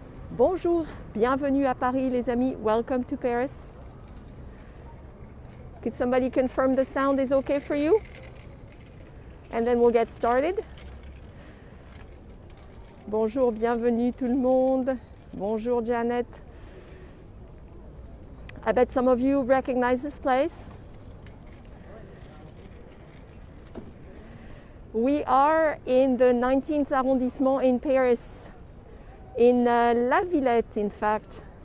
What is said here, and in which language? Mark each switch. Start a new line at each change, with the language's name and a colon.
French: Bonjour, bienvenue à Paris les amis,
English: welcome to Paris. Could somebody confirm the sound is okay for you? And then we'll get started.
French: Bonjour, bienvenue tout le monde. Bonjour Janet.
English: I bet some of you recognize this place. We are in the 19th arrondissement in Paris, in La Villette, in fact.